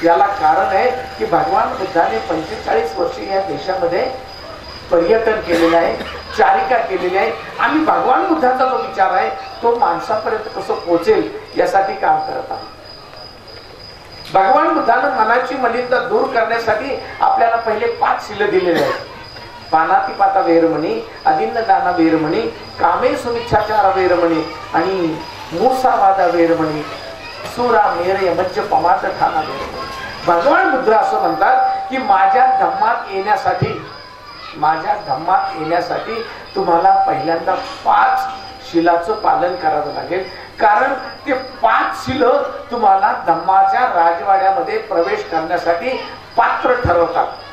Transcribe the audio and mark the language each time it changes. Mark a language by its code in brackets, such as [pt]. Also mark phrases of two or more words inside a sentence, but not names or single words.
[mr] याला कारण आहे की भगवान बुद्धाने 45 वर्ष या देशामध्ये पर्यटन केलेलं आहे, चारिका केलेली आहे. आम्ही भगवान बुद्धाचा जो विचार आहे तो माणसापर्यंत कसं पोहोचेल यासाठी काम करत आहोत. भगवान बुद्धानं मनाची मलिनता दूर करण्यासाठी आपल्याला पहिले 5 शील दिलेले आहेत. [pi] पानातिपाता वेरमणी, अदिन्न दाना वेरमणी, कामे सुमिच्छाचार वेरमणी आणि मूसावादा वेरमणी, सुरा मेरे मज्ज पमात ठाणा वेरमणी. [mr] भगवान बुद्ध असं म्हणतात की माझ्या धम्मात येण्यासाठी तुम्हाला पहिल्यांदा 5 शिलाचं पालन करावं लागेल. कारण ते 5 शिल तुम्हाला धम्माच्या राजवाड्यामध्ये प्रवेश करण्यासाठी पात्र ठरवतात.